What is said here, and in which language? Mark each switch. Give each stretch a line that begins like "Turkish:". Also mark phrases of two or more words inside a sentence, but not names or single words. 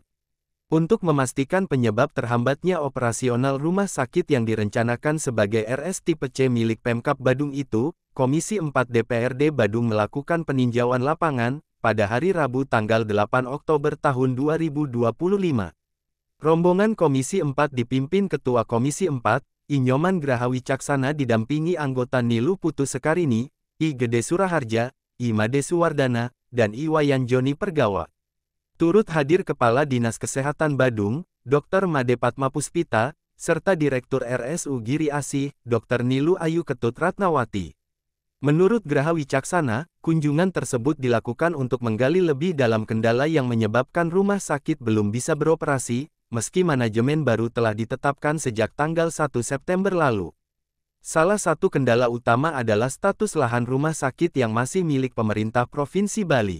Indonesian: Untuk memastikan penyebab terhambatnya operasional rumah sakit yang direncanakan sebagai RS tipe C milik Pemkab Badung itu, Komisi 4 DPRD Badung melakukan peninjauan lapangan pada hari Rabu tanggal 8 Oktober tahun 2025. Rombongan Komisi 4 dipimpin Ketua Komisi 4, I Nyoman Grahawi Caksana didampingi anggota Nilu Putu Sekarini, I Gede Suraharja, I Made Suwardana, dan I Wayan Joni Pergawa. Turut hadir Kepala Dinas Kesehatan Badung, Dr. Made Patmapuspita, serta Direktur RSU Giri Asih, Dr. Nilu Ayu Ketut Ratnawati. Menurut Graha Wicaksana, kunjungan tersebut dilakukan untuk menggali lebih dalam kendala yang menyebabkan rumah sakit belum bisa beroperasi, meski manajemen baru telah ditetapkan sejak tanggal 1 September lalu. Salah satu kendala utama adalah status lahan rumah sakit yang masih milik pemerintah Provinsi Bali.